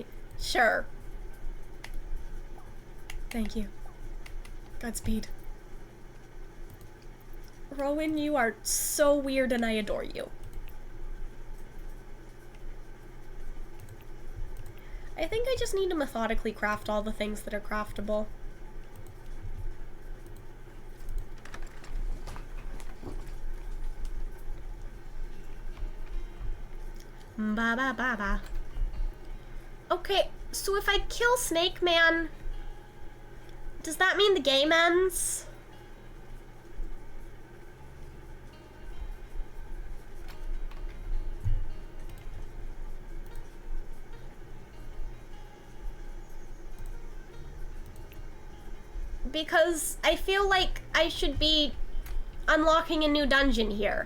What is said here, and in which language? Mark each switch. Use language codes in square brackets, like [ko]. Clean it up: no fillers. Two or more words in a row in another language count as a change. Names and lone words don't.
[en] Sure. Thank you. Godspeed. Rowan, you are so weird and I adore you. I think I just need to methodically craft all the things that are craftable. Ba ba ba ba. Okay, so if I kill Snake Man, does that mean the game ends? Because I feel like I should be unlocking a new dungeon here.